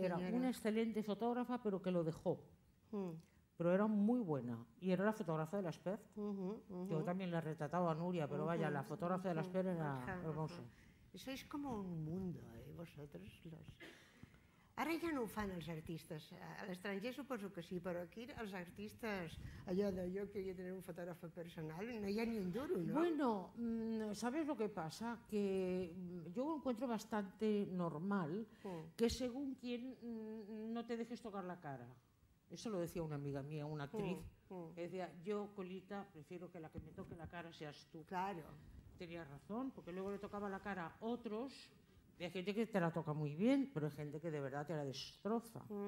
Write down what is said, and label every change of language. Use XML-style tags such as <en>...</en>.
<es>sí, era señora. una excelente fotógrafa, pero que lo dejó. Mm. pero era muy buena. Y era la fotógrafa de la SPED. Yo también la retrataba a Nuria, pero vaya, la fotógrafa de la SPED era hermosa. Sois como un mundo, vosotros.</es> <ca>Ara ja no ho fan els artistes. A l'estranger suposo que sí, però aquí els artistes, allò de jo</ca> <es>quería tener un fotógrafo personal,</es> <ca>no hi ha ni un duro, ¿no?</ca> <es>Bueno, ¿sabes lo que pasa? Que yo encuentro bastante normal que según quien no te dejes tocar la cara. Eso lo decía una amiga mía, una actriz, que decía, yo, Colita, prefiero que la que me toque la cara seas tú. Claro. Tenía razón, porque luego le tocaba la cara a otros. Hay gente que te la toca muy bien, pero hay gente que de verdad te la destroza.</es>